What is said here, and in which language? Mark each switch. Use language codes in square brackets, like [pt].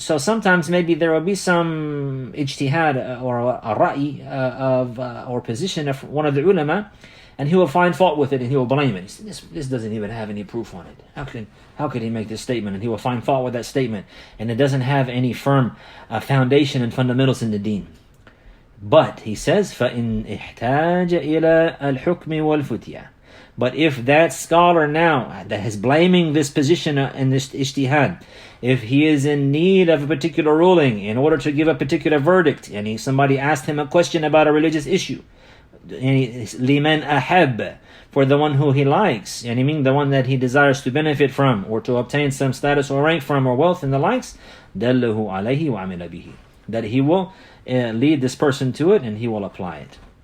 [en] So sometimes maybe there will be some ijtihad or a ra'i or position of one of the ulama, and he will find fault with it and he will blame it. He says, this doesn't even have any proof on it. How could he make this statement? And he will find fault with that statement. And it doesn't have any firm foundation and fundamentals in the deen. But he says, [ar] فَإِنْ احْتَاجَ إِلَى الْحُكْمِ وَالْفُتْيَةِ. [en] But if that scholar now that is blaming this position in this ijtihad, if he is in need of a particular ruling in order to give a particular verdict, and somebody asked him a question about a religious issue, [ar] liman ahab, [en] for the one who he likes, and mean the one that he desires to benefit from, or to obtain some status or rank from, or wealth and the likes, [ar] dallahu alayhi wa amila bihi, [en] that he will lead this person to it and he will apply it.